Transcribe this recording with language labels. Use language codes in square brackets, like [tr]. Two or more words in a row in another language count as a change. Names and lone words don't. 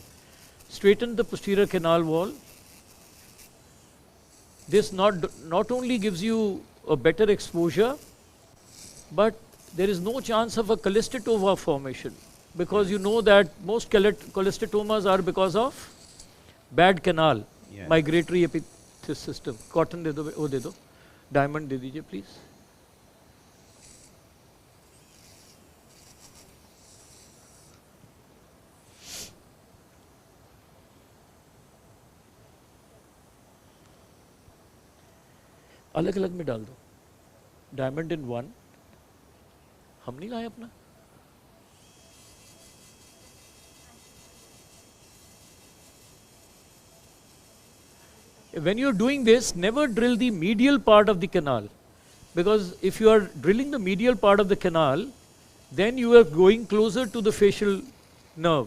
[en] Straighten the posterior canal wall. This not only gives you a better exposure, but there is no chance of a cholesteatoma formation, because you know that most cholesteatomas are because of bad canal, migratory epiphysis system. [hi] Cotton de do, wo de do. Diamond de dijiye please. अलग अलग में डाल दो. [en] diamond in one. [hi] हम नहीं लाए अपना. [en] When you are doing this, never drill the medial part of the canal, because if you are drilling the medial part of the canal, then you are going closer to the facial nerve.